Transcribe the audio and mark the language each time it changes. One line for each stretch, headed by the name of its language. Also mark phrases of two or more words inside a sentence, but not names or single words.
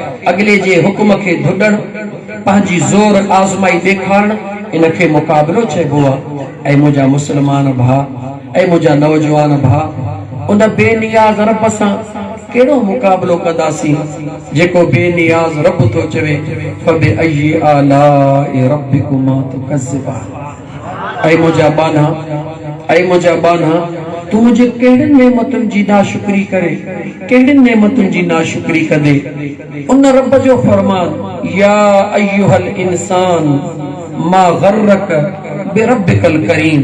Sindhi: अगले जे हुक्म खे धुॾण, पंहिंजी ज़ोर आज़माई ॾेखारण, इनखे मुकाबलो चइबो आहे। ऐं मुंहिंजा मुस्लमान भाउ ऐं मुंहिंजा नौजवान भाउ, उन बेनियाज रब सां केड़ो मुकाबलो कंदासीं जेको बेनियाज रब तो चवे
Arabic: فبأي آلاء ربكما تكذبان.
Sindhi: ऐं मुंहिंजा बाना, ऐं मुंहिंजा बाना, तू मुझे केड़िन नेमतुनि जी नाशुक्री करे, केड़िन नेमतुनि जी नाशुक्री कंदे। उन रब जो फरमान,
Arabic: يا أيها الإنسان ما غرك بربك الكريم.